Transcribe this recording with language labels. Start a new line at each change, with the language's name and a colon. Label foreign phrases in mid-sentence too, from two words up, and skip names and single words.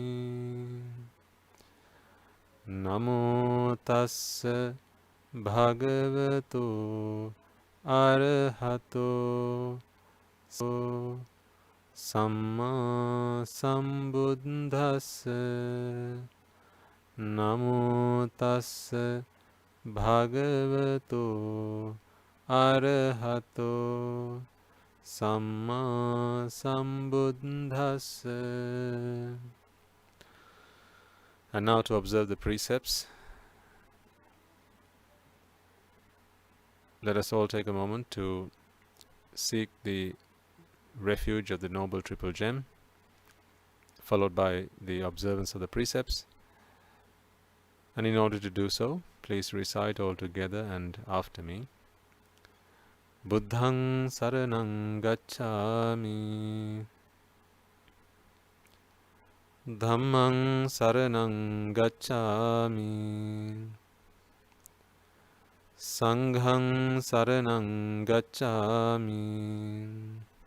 Pali: Namo tassa bhagavato arahato samma sambuddhassa. Namo tassa bhagavato arahato samma sambuddhassa.
English: And now to observe the precepts, let us all take a moment to seek the refuge of the Noble Triple Gem, followed by the observance of the precepts. And in order to do so, please recite all together and after me.
Pali: Buddhang saranang gacchami. Dhammang saranang gacchami. Sanghang saranang gacchami.